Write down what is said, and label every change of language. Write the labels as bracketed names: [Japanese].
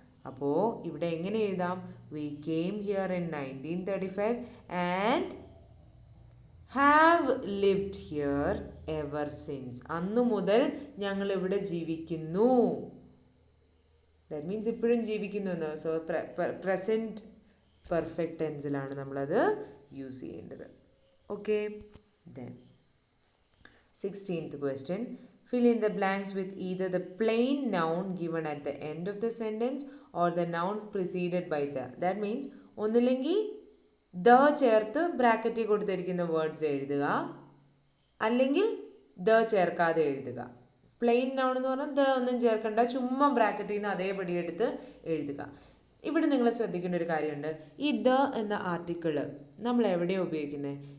[Malayalam] അപ്പോൾ ഇവിടെ എങ്ങനെ എഴുതാം? [English] We came here in 1935 and have lived here ever since. [Malayalam] അന്നു മുതൽ ഞങ്ങൾ ഇവിടെ ജീവിക്കുന്നു. ദാറ്റ് മീൻസ് ഇപ്പോഴും ജീവിക്കുന്നു എന്ന്. സോ പ്രസൻറ്റ് പെർഫെക്റ്റ് ടെൻസിലാണ് നമ്മളത് യൂസ് ചെയ്യേണ്ടത്. [English] Okay, then 16th question, fill in the blanks with either the plain noun given at the end of the sentence or the noun preceded by the. [Malayalam] That means ഒന്നില്ലെങ്കിൽ the ചേർത്ത് ബ്രാക്കറ്റിൽ കൊടുത്തിരിക്കുന്ന words എഴുതുക, അല്ലെങ്കിൽ the ചേർക്കാതെ എഴുതുക. Plain noun എന്ന് പറഞ്ഞാൽ ദ ഒന്നും ചേർക്കണ്ട, ചുമ്മാ ബ്രാക്കറ്റിൽ നിന്ന് അതേപടി എടുത്ത് എഴുതുക. ഇവിടെ നിങ്ങൾ ശ്രദ്ധിക്കേണ്ട ഒരു കാര്യമുണ്ട്. ഈ ദ എന്ന ആർട്ടിക്കിള് നമ്മൾ എവിടെയാണ് ഉപയോഗിക്കുന്നത്?